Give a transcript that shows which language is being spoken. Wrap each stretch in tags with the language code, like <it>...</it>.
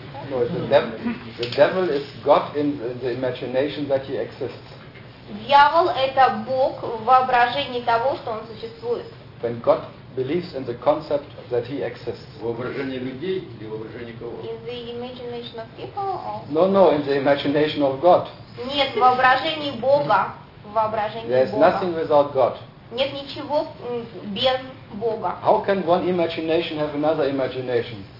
<en>No, the devil is God in the imagination that he exists.</en> <ru>Дьявол это Бог в воображении того, что он существует.</ru> <en>When God believes in the concept that he exists.</en> <ru>Воображение людей или воображение кого?</ru> <en>In the imagination of people or? No, in the imagination of God.</en> <ru>Нет, воображение Бога.</ru> <en>There is nothing without God.</en> <ru>Нет ничего без Бога.</ru> <en>How can one imagination have another imagination?</en>